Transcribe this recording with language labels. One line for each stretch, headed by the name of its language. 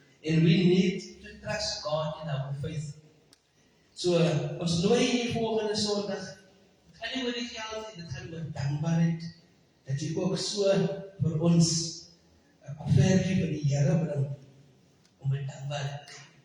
English: And we need to trust God in our faith.
Afrikaans: So ons nooi hier volgende Sondag. Dit gaan nie oor die geld nie, dit gaan oor dankbaarheid. Dat jy ook so vir ons 'n offertjie vir die Here bring om met dankbaarheid.